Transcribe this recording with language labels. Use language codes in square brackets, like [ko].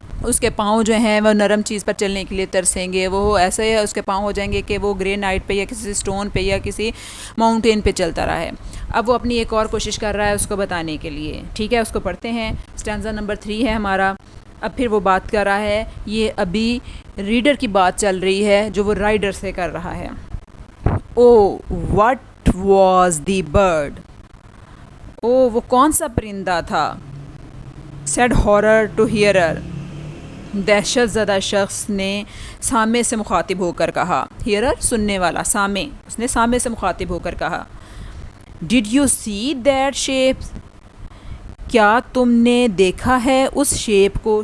[hi] उसके पाँव जो हैं वो नरम चीज़ पर चलने के लिए तरसेंगे, वो ऐसे उसके पाँव हो जाएंगे कि वो ग्रेनाइट पे या किसी स्टोन पे या किसी माउंटेन पे चलता रहा है. अब वो अपनी एक और कोशिश कर रहा है उसको बताने के लिए. ठीक है, उसको पढ़ते हैं. स्टैंजा नंबर 3 है हमारा. अब फिर वो बात कर रहा है, ये अभी रीडर की बात चल रही है जो वो राइडर से कर रहा है. [en] oh what was the bird, [hi] ओ वो कौन सा परिंदा था. [en] said horror to hearer, [hi] दहशत ज़दा शख्स ने सामे से मुखातिब होकर कहा. हियरर सुनने वाला, सामे, उसने सामे से मुखातिब होकर कहा. [en] did you see that shape, [hi] क्या तुमने देखा है उस शेप को.